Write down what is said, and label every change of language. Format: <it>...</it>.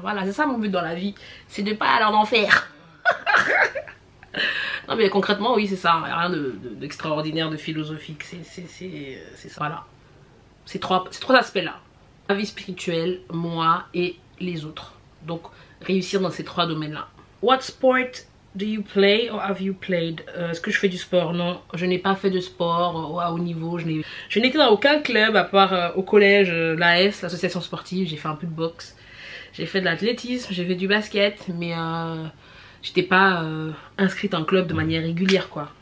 <fr>Voilà, c'est ça mon but dans la vie, c'est de pas aller en enfer. Non mais concrètement, oui, c'est ça, il n'y a rien d'extraordinaire, de philosophique, c'est ça. Voilà, ces trois aspects là, la vie spirituelle, moi et les autres. Donc réussir dans ces trois domaines là.</fr> <en>What sport do you play or have you played?</en> <fr>Est-ce que je fais du sport? Non, je n'ai pas fait de sport à haut niveau. Je n'étais dans aucun club à part au collège, l'AS, l'association sportive. J'ai fait un peu de boxe, j'ai fait de l'athlétisme, j'ai fait du basket, mais j'étais pas inscrite en club de manière régulière quoi.</fr>